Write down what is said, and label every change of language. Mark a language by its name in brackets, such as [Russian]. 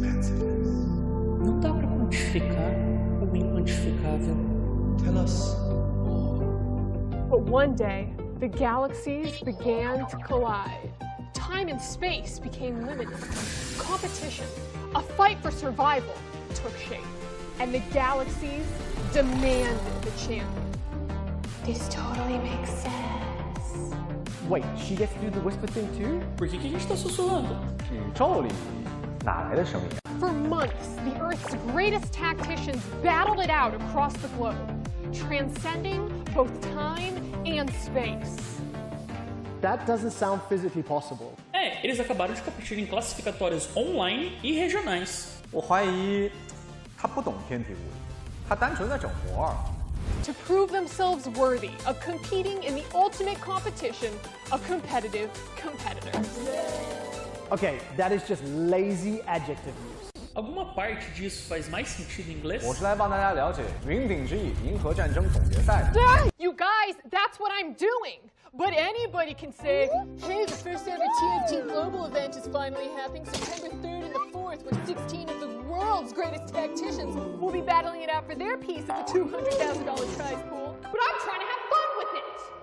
[Portuguese] Não dá para quantificar o inquantificável. [English] Tell us more. But one day, the galaxies began to collide. Time and space became limited. Competition, a fight for survival, took shape. And the galaxies demanded the champion. This totally makes sense. Wait, she gets to do the whisper thing too? [Portuguese] Por que a gente tá sussurrando? [Chinese] 宇宙里哪来的声音？ [English] For months, the Earth's greatest tacticians battled it out across the globe, transcending both time and space. That doesn't sound physically possible. [Portuguese] Eles acabaram de competir em classificatórios online e regionais. [Chinese] 我怀疑他不懂天体物理，他单纯在整活儿。 [English] To prove themselves worthy of competing in the ultimate competition of competitive competitors. Okay, that is just lazy adjective use. [Portuguese] Alguma parte disso faz mais sentido em inglês? [Chinese] 我是来帮大家了解云顶之弈银河战争总决赛的。 [English] You guys, that's what I'm doing. But anybody can say, hey, the first ever TFT global event is finally happening September 3rd and the 4th, where 16 of the world's greatest tacticians will be battling it out for their piece of the $200,000 prize pool. But I'm trying to have fun with it.